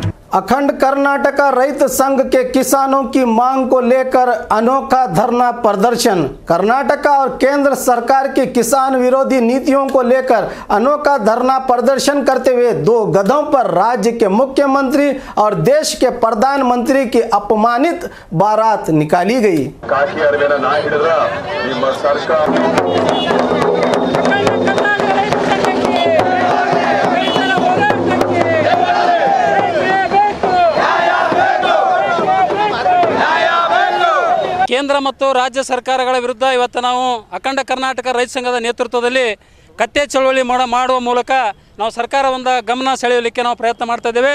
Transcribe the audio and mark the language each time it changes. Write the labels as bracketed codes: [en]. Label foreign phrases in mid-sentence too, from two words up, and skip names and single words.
[hi] अखंड कर्नाटका रैत संघ के किसानों की मांग को लेकर अनोखा धरना प्रदर्शन। कर्नाटका और केंद्र सरकार की किसान विरोधी नीतियों को लेकर अनोखा धरना प्रदर्शन करते हुए दो गधों पर राज्य के मुख्यमंत्री और देश के प्रधानमंत्री की अपमानित बारात निकाली गई। [kn] ಕೇಂದ್ರ ಮತ್ತು ರಾಜ್ಯ ಸರ್ಕಾರಗಳ ವಿರುದ್ಧ ಇವತ್ತು ನಾವು ಅಖಂಡ ಕರ್ನಾಟಕ ರೈತ ಸಂಘದ ನೇತೃತ್ವದಲ್ಲಿ ಕತ್ತೆ ಚಳವಳಿ ಮಾಡುವ ಮೂಲಕ ನಾವು ಸರ್ಕಾರವನ್ನು ಗಮನ ಸೆಳೆಯಲಿಕ್ಕೆ ನಾವು ಪ್ರಯತ್ನ ಮಾಡ್ತಾ ಇದ್ದೇವೆ।